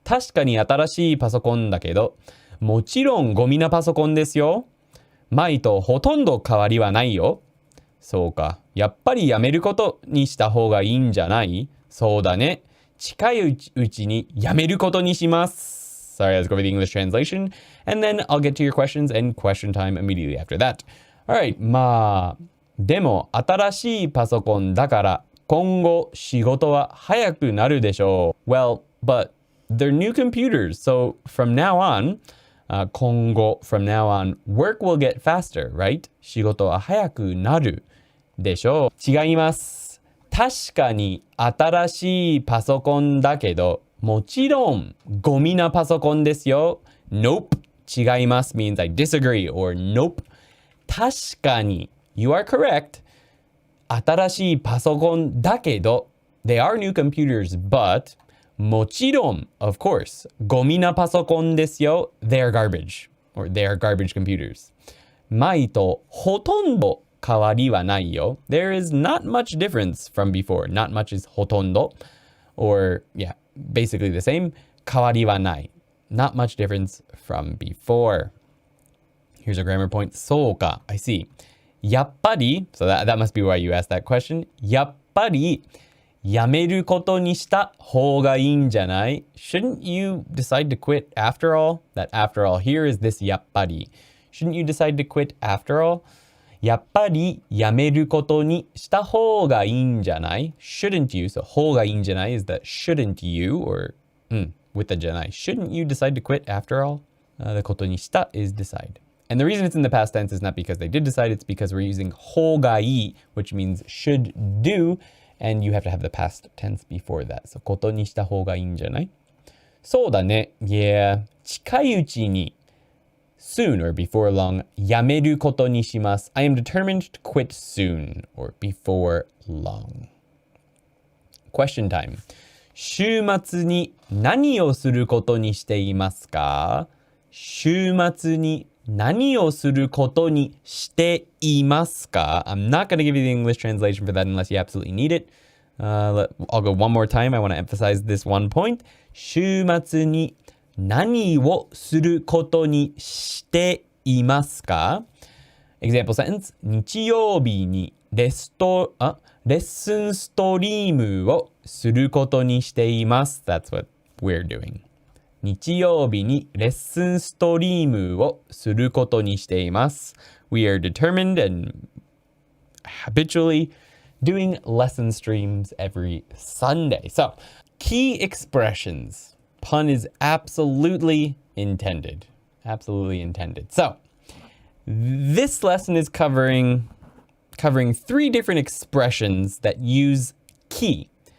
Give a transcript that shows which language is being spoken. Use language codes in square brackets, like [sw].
[ja] 確かに新しいパソコンだけど、もちろんゴミなパソコンですよ。前とほとんど変わりはないよ。そうか。やっぱりやめることにした方がいいんじゃない？そうだね。近いうちにやめることにします。 [en] Sorry, let's go over the English translation. And then I'll get to your questions and question time immediately after that. Alright, まあ。 [ja] でも新しいパソコンだから今後仕事は早くなるでしょう。 [en] Well, but they're new computers, so from now on, 今後 from now on, work will get faster, right? [ja] 仕事は早くなるでしょう。違います。確かに新しいパソコンだけど、もちろんゴミなパソコンですよ。 [en] Nope. 違います means I disagree or nope. 確かにYou are correct. [ja] 新しいパソコンだけど [en] they are new computers, but もちろん of course [ja] ゴミなパソコンですよ [en] they are garbage or they are garbage computers. [ja] 前とほとんど変わりはないよ [en] there is not much difference from before. Not much is ほとんど or yeah, basically the same. 変わりはない not much difference from before. Here's a grammar point. [ja] そうか [en] I see. やっぱり so that must be why you asked that question. [ja] やっぱりやめることにした方がいいんじゃない? [en] Shouldn't you decide to quit after all? That after all here is this やっぱり. Shouldn't you decide to quit after all? [ja] やっぱりやめることにした方がいいんじゃない? [en] Shouldn't you? So 方がいいんじゃない is that shouldn't you or with the じゃない Shouldn't you decide to quit after all? The ことにした is decide. And the reason it's in the past tense is not because they did decide, it's because we're using 方がいい, which means should do, and you have to have the past tense before that. So [ja] ことにした方がいいんじゃない? そうだね. [en] Yeah. 近いうちに soon or before long [ja] やめることにします. [en] I am determined to quit soon or before long. Question time. [ja] 週末に何をすることにしていますか? 週末に何をすることにしていますか? [en] I'm not going to give you the English translation for that unless you absolutely need it. I'll go one more time. I want to emphasize this one point. [ja] 週末に何をすることにしていますか? [en] Example sentence. [ja] 日曜日にレッスンストリームをすることにしています. [en] That's what we're doing. [ja] 日曜日にレッスンストリームをすることにしています。 [en] We are determined and habitually doing lesson streams every Sunday. So, key expressions. Pun is absolutely intended. Absolutely intended. So, this lesson is covering 3 different expressions that use ki.